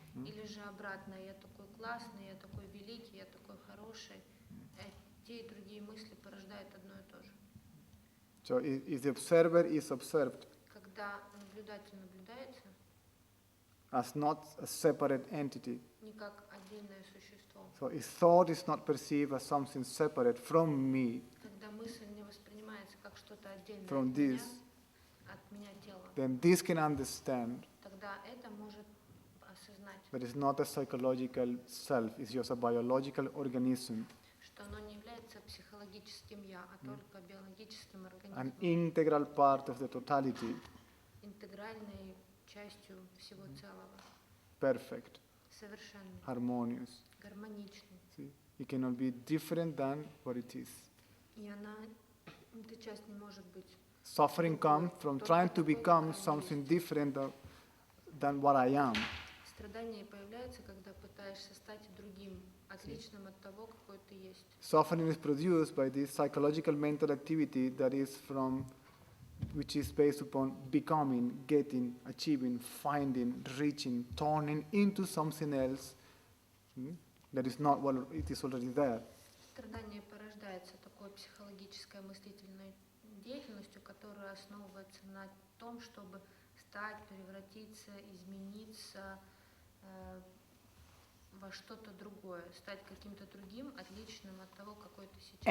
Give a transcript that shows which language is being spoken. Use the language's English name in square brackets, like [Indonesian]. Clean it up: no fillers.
[Russian] Или же обратно, я такой классный, я такой великий, я такой хороший. Те и другие мысли порождают одно и то же. [English] So if the observer is observed [Russian] Когда наблюдатель наблюдается, [English] as not a separate entity, [Russian] не как отдельное существо, [English] so if thought is not perceived as something separate from me, [Russian] когда мысль не воспринимается как что-то отдельное [English] from [Russian] от меня тело, [English] then this can understand [Russian] тогда это может осознать, [English] that it's not a psychological self, it's just a biological organism, [Russian] что оно не является психологическим «я», а только биологическим [English] an [Russian] организмом, [English] integral part of the totality, [Russian] интегральной частью всего целого, [English] perfect, [Russian] совершенной, [English] harmonious. [Russian] гармоничной. [English] See, it cannot be different than what it is. [Russian] И эта часть не может быть. [English] Suffering comes from trying to become something different than what I am. [Russian] Страдание появляется, когда пытаешься стать другим, отличным от того, какой ты есть. [English] Suffering is produced by this psychological mental activity that is which is based upon becoming, getting, achieving, finding, reaching, turning into something else that is not what it is already there. [Russian] Страдание порождается такой психологической мыслительной деятельностью, которая основывается на том, чтобы стать, превратиться, измениться во что-то другое, стать каким-то другим, отличным от того, какой ты сейчас.